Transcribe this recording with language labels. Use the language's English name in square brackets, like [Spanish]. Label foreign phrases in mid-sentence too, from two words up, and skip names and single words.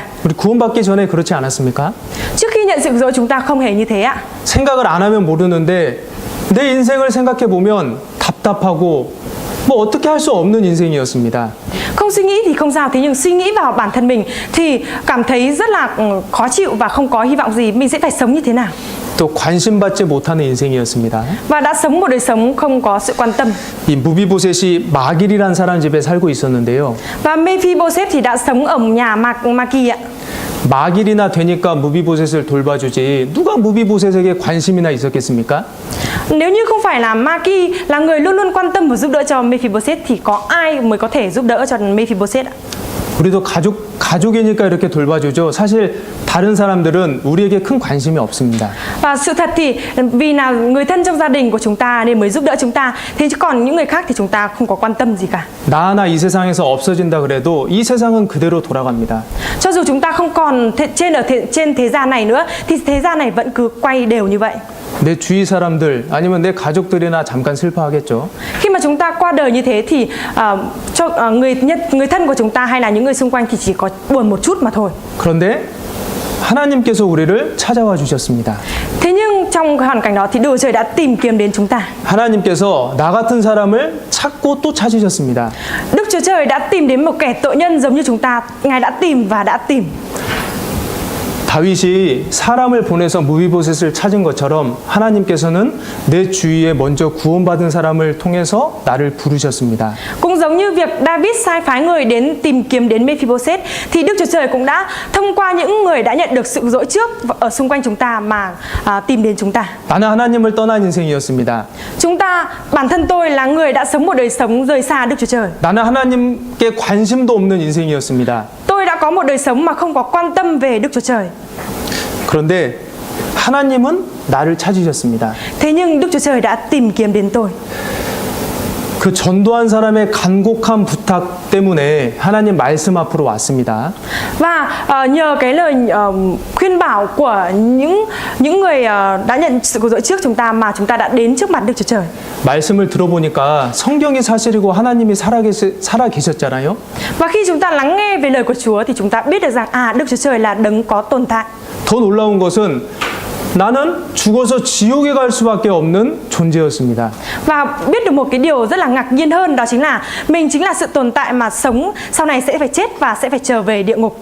[Korean] 우리 구원받기 전에 그렇지 않았습니까? [Vietnamese] Trước khi nhận sự dỗ chúng ta không hề như thế ạ. [Korean] 생각을 안 하면 모르는데 내 인생을 생각해 보면 답답하고 뭐 어떻게 할 수 없는 인생이었습니다. [Vietnamese] Không suy nghĩ thì không sao, thế nhưng suy nghĩ vào bản thân mình thì cảm thấy rất là khó chịu và không có hy vọng gì. Mình sẽ phải sống như thế nào? [Korean] 또 관심받지 못하는 인생이었습니다. [Vietnamese] Và đã sống một đời sống không có sự quan tâm. [Korean] 이 무비보셋이 마길이란 사람 집에 살고 있었는데요. [Vietnamese] Và Mephibosheth thì đã sống ở nhà Maki ạ. [Korean] 마길이나 되니까 무비보셋을 돌봐주지 누가 무비보셋에게 관심이나 있었겠습니까? [Vietnamese] Nếu như không phải là Maki là người luôn luôn quan tâm và giúp đỡ cho Mephibosheth thì có ai mới có thể giúp đỡ cho Mephibosheth ạ? [Korean] 우리도 가족이니까 이렇게 돌봐주죠. 사실 다른 사람들은 우리에게 큰 관심이 없습니다. [Vietnamese] Và sự thật thì vì là người thân trong gia đình của chúng ta nên mới giúp đỡ chúng ta. Thế chứ còn những người khác thì chúng ta không có quan tâm gì cả. [Korean] 나 하나 이 세상에서 없어진다 그래도 이 세상은 그대로 돌아갑니다. [Vietnamese] Cho dù chúng ta không còn trên thế gian này nữa thì thế gian này vẫn cứ quay đều như vậy. [Korean] 내 주위 사람들 아니면 내 가족들이나 잠깐 슬퍼하겠죠. [Vietnamese] Khi mà chúng ta qua đời như thế thì cho người thân của chúng ta hay là những người xung quanh thì chỉ có buồn một chút mà thôi. [Korean] 그런데 하나님께서 우리를 찾아와 주셨습니다. [Vietnamese] Thế nhưng trong hoàn cảnh đó thì Đức Chúa Trời đã tìm kiếm đến chúng ta. [Korean] 하나님께서 나 같은 사람을 찾고 또 찾으셨습니다. [Vietnamese] Đức Chúa Trời đã tìm đến một kẻ tội nhân giống như chúng ta. Ngài đã tìm và đã tìm. [Korean] 다윗이 사람을 보내서 무비보셋을 찾은 것처럼 하나님께서는 내 주위에 먼저 구원받은 사람을 통해서 나를 부르셨습니다. [Vietnamese] Cũng giống như việc David sai phái người đến tìm kiếm đến Mephibosheth thì Đức Chúa Trời cũng đã thông qua những người đã nhận được sự dỗ trước ở xung quanh chúng ta mà tìm đến chúng ta. [Korean] 나는 하나님을 떠난 인생이었습니다. [Vietnamese] Chúng ta, bản thân tôi là người đã sống một đời sống rời xa Đức Chúa Trời. [Korean] 나는 하나님께 관심도 없는 인생이었습니다. [Vietnamese] Tôi đã có một đời sống mà không có quan tâm về Đức Chúa Trời. [Korean] 그런데 하나님은 나를 찾으셨습니다. [Vietnamese] Thế nhưng Đức Chúa Trời đã tìm kiếm đến tôi. [Korean] 그 전도한 사람의 간곡한 부탁 때문에 하나님 말씀 앞으로 왔습니다. [Vietnamese] Và nhờ cái lời khuyên bảo của những người đã nhận sự cứu rỗi trước chúng ta mà chúng ta đã đến trước mặt Đức Chúa Trời. [Korean] 말씀을 들어보니까 성경이 사실이고 하나님이 살아 계셨잖아요. [Vietnamese] Và khi chúng ta lắng nghe về lời của Chúa thì chúng ta biết được rằng Đức Chúa Trời là đấng có tồn tại. [Korean] 더 놀라운 것은 나는 죽어서 지옥에 갈 수밖에 없는 존재였습니다. [Vietnamese] Và biết được một cái điều rất là ngạc nhiên hơn, đó chính là mình chính là sự tồn tại mà sống sau này sẽ phải chết và sẽ phải trở về địa ngục.